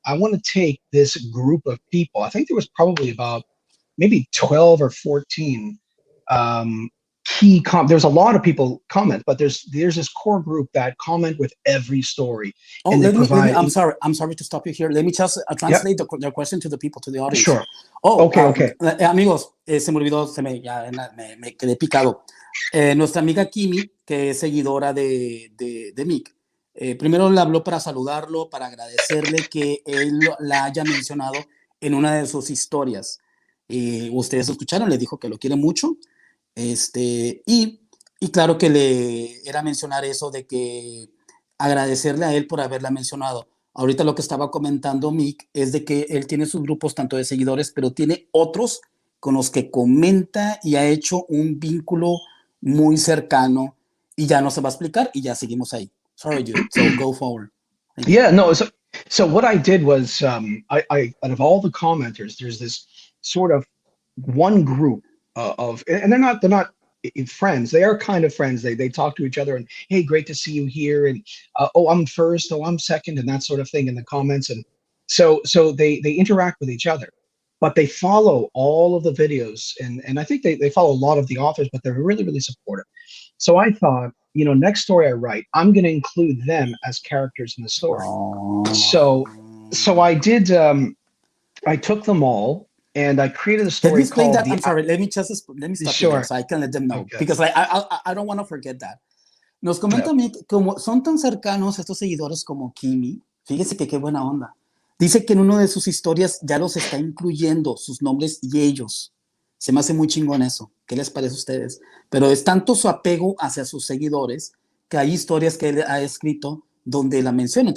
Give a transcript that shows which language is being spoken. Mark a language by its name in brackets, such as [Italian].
[English] I want to take this group of people. I think there was probably about maybe 12 or 14 um, there's a lot of people comment, but there's this core group that comment with every story. Oh, and let me. provide. I'm sorry to stop you here. Let me just translate the question to the people, to the audience. Sure. Oh, Okay. [Spanish] Amigos, se me olvidó, me quedé picado. Nuestra amiga Kimi, que es seguidora de Mick, primero le habló para saludarlo, para agradecerle que él la haya mencionado en una de sus historias. Ustedes escucharon, le dijo que lo quiere mucho. Y claro que le era mencionar eso de que agradecerle a él por haberla mencionado. Ahorita lo que estaba comentando Mick es de que él tiene sus grupos tanto de seguidores, pero tiene otros con los que comenta y ha hecho un vínculo muy cercano y ya no se va a explicar y ya seguimos ahí. [English] Sorry, dude. So go forward. Yeah, no. So what I did was I out of all the commenters, there's this sort of one group of, and they're not friends. They are kind of friends. They talk to each other and, hey, great to see you here, and oh, I'm first, oh, I'm second, and that sort of thing in the comments. And so they interact with each other, but they follow all of the videos, and I think they follow a lot of the authors, but they're really supportive. So I thought, next story I write, I'm going to include them as characters in the story. So I did. I took them all and I created a story. Let me explain called that. I'm sorry. Let me stop you there so I can let them know, because I don't want to forget that. [Spanish] Nos comenta Mick, como son tan cercanos estos seguidores como Kimi, fíjese que qué buena onda. Dice que en una de sus historias ya los está incluyendo sus nombres y ellos. Se me hace muy chingón eso. ¿Qué les parece a ustedes? Pero es tanto su apego hacia sus seguidores que hay historias que él ha escrito donde la menciona.